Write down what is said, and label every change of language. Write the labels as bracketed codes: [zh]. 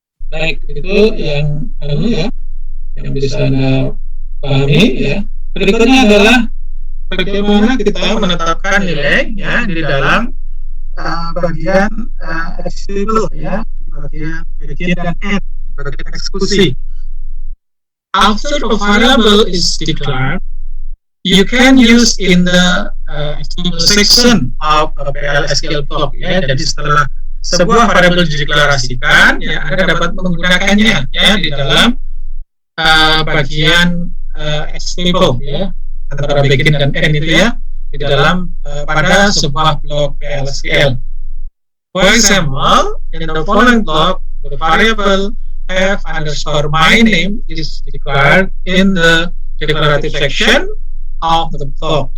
[id] Baik, itu yang ya, yang bisa Anda pahami, ya. Berikutnya adalah bagaimana kita menetapkan nilai, ya, di dalam bagian executable, ya, bagian dan end, bagian eksekusi. [en] After a variable is declared, you can use in the executable section of a PL/SQL block, ya. [id] Jadi setelah sebuah variabel dideklarasikan, ya, Anda dapat menggunakannya, ya, di dalam bagian executable, ya, antara begin dan end itu, ya. di dalam pada sebuah blok PLSQL. [en] For example, in the following block, the variable f underscore my name is declared in the declarative section of the block.